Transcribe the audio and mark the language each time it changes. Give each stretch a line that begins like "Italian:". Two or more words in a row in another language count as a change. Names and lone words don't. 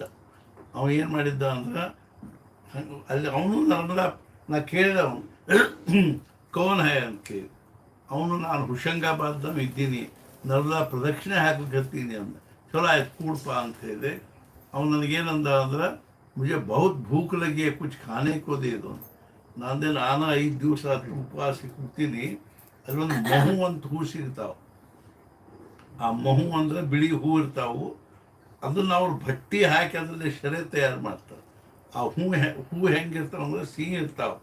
Kannada: ಅವ ಏನು ಮಾಡಿದ್ದ ಅಂದ್ರೆ ಅಲ್ಲಿ ಅವನು ನರ್ಮದಾ, ನಾ ಕೇಳಿದೆ ಅವನು
Hindi: कौन है
Kannada: ಅಂತ ಕೇಳಿ. ಅವನು ನಾನು ಹುಷಂಗಾಬಾದ್ದಾಗ ಇದ್ದೀನಿ, ನರ್ಮದಾ ಪ್ರದಕ್ಷಿಣೆ ಹಾಕತ್ತೀನಿ ಅಂದ. ಚಲೋ ಆಯ್ತು ಕೂಡಪ್ಪ ಅಂತ ಹೇಳಿದೆ. ಅವನು ನನಗೇನಂದ ಅಂದ್ರೆ
Hindi: मुझे बहुत भूख लगी है, कुछ खाने को दे दो.
Kannada: ನಾನು 5 ದಿವಸ ಉಪವಾಸ ಕೂತೀನಿ. ಅಲ್ಲೊಂದು ಮಹು ಅಂತ ಹೂ ಸಿಗ್ತಾವೆ. ಆ ಮಹು ಅಂದ್ರೆ ಬಿಳಿ ಹೂ ಇರ್ತಾವು. ಅದನ್ನು ಅವ್ರು ಭಟ್ಟಿ ಹಾಕಿ ಅದರಲ್ಲಿ ಶರೆ ತಯಾರು ಮಾಡ್ತಾರೆ. ಆ ಹೂ ಹೆಂಗಿರ್ತಾವೆ ಅಂದ್ರೆ ಸಿಹಿ ಇರ್ತಾವೆ.